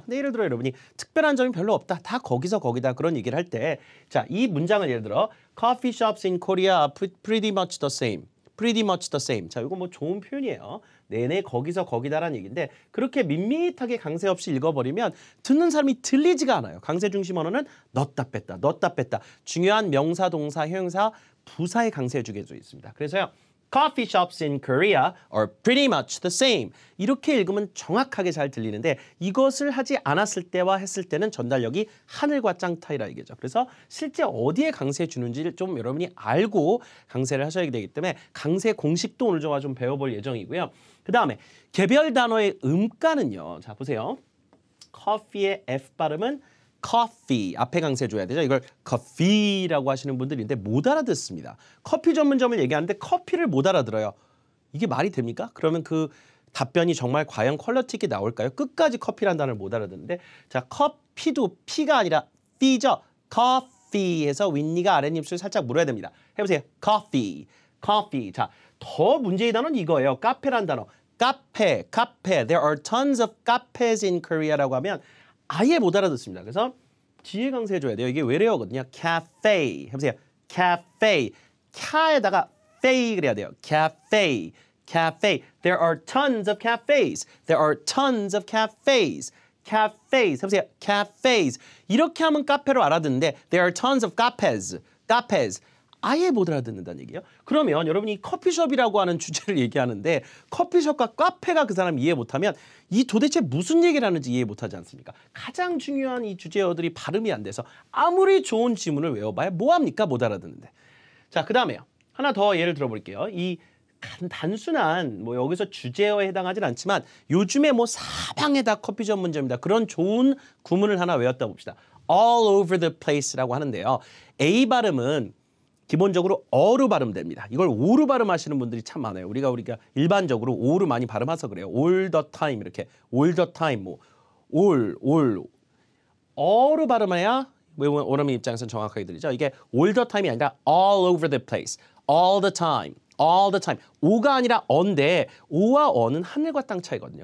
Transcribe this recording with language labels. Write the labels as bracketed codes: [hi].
[ko] 근데 예를 들어 여러분이 특별한 점이 별로 없다. 다 거기서 거기다 그런 얘기를 할 때 자, 이 문장을 예를 들어 [en] Coffee shops in Korea are pretty much the same. pretty much the same. [ko] 자, 이거 뭐 좋은 표현이에요. 내내 거기서 거기다라는 얘기인데 그렇게 밋밋하게 강세 없이 읽어버리면 듣는 사람이 들리지가 않아요. 강세 중심 언어는 넣었다 뺐다, 넣었다 뺐다. 중요한 명사, 동사, 형용사, 부사의 강세 주게져 있습니다. 그래서요. [en] Coffee shops in Korea are pretty much the same. [ko] 이렇게 읽으면 정확하게 잘 들리는데 이것을 하지 않았을 때와 했을 때는 전달력이 하늘과 땅 차이라 이거죠. 그래서 실제 어디에 강세 주는지를 좀 여러분이 알고 강세를 하셔야 되기 때문에 강세 공식도 오늘 좀 배워볼 예정이고요. 그 다음에 개별 단어의 음가는요. 자, 보세요. 커피의 F 발음은 coffee 앞에 강세 줘야 되죠. 이걸 coffee라고 하시는 분들인데 못 알아듣습니다. 커피 전문점을 얘기하는데 커피를 못 알아들어요. 이게 말이 됩니까? 그러면 그 답변이 정말 과연 퀄리티 있게 나올까요? 끝까지 커피라는 단어를 못 알아듣는데 자, 커피도 P가 아니라 F죠. coffee에서 윗니가 아랫입술 살짝 물어야 됩니다. 해보세요. coffee, coffee. 자, 더 문제의 단어는 이거예요. 카페란 단어. 카페, 카페. [en] There are tons of cafes in Korea라고 하면 [ko] 아예 못 알아듣습니다. 그래서 뒤에 강세해줘야 돼요. 이게 외래어거든요. cafe. 해보세요. cafe. 카에다가 fey 그래야 돼요. [en] cafe. cafe. There are tons of cafes. There are tons of cafes. cafes. [ko] 해보세요. [en] cafes. [ko] 이렇게 하면 카페로 알아듣는데 [en] there are tons of cafes. cafes. [ko] 아예 못 알아듣는다는 얘기예요. 그러면 여러분이 커피숍이라고 하는 주제를 얘기하는데 커피숍과 카페가 그 사람 이해 못하면 이 도대체 무슨 얘기를 하는지 이해 못하지 않습니까? 가장 중요한 이 주제어들이 발음이 안 돼서 아무리 좋은 지문을 외워봐야 뭐합니까? 못 알아듣는데. 자, 그 다음에요. 하나 더 예를 들어볼게요. 이 단순한 뭐 여기서 주제어에 해당하진 않지만 요즘에 뭐 사방에다 커피 전문점이다. 그런 좋은 구문을 하나 외웠다 봅시다. [en] all over the place라고 하는데요. [ko] A 발음은 기본적으로 어로 발음됩니다. 이걸 오로 발음하시는 분들이 참 많아요. 우리가 일반적으로 오로 많이 발음해서 그래요. [en] all the time [ko] 이렇게 all the time 뭐 all 어로 발음해야 원어민 입장에서는 정확하게 들리죠. [en] 이게 all the time이 아니라 all over the place, all the time. all the time. [ko] 오가 아니라 어인데 오와 어는 하늘과 땅 차이거든요.